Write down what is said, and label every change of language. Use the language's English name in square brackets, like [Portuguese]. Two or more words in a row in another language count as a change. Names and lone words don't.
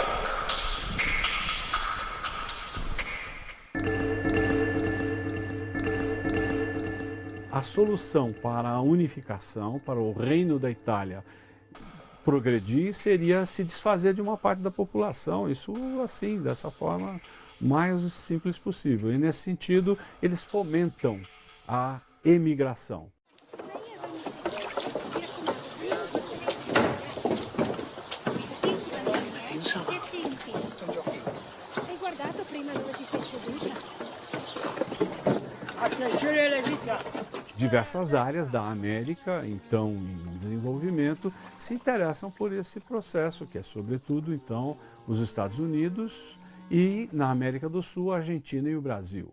[Portuguese] A solução para a unificação, para o reino da Itália progredir, seria se desfazer de uma parte da população. Isso assim, dessa forma mais simples possível. E nesse sentido, eles fomentam a emigração. [Italian] Hai guardato prima dove ti sei seduta? [Portuguese] Diversas áreas da América, então em desenvolvimento, se interessam por esse processo, que é sobretudo então os Estados Unidos e na América do Sul, a Argentina e o Brasil.